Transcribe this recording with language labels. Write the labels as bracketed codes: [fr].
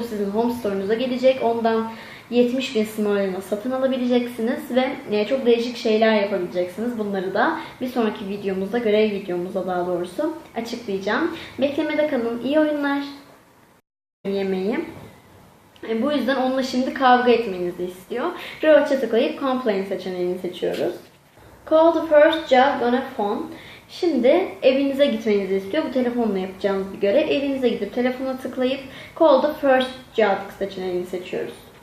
[tr] O sizin home store'unuza gelecek. Ondan 70.000 simoleon'a satın alabileceksiniz ve çok değişik şeyler yapabileceksiniz. Bunları da bir sonraki videomuzda, görev videomuzda daha doğrusu açıklayacağım. Beklemede kalın. İyi oyunlar. Yemeği. Bu yüzden onunla şimdi kavga etmenizi istiyor. Grouch'a tıklayıp Complain seçeneğini seçiyoruz. [en] Call the first job on a phone. [tr] Şimdi evinize gitmenizi istiyor. Bu telefonla yapacağınız bir görev. Evinize gidip telefona tıklayıp [en] Call the first job [tr] seçeneğini seçiyoruz.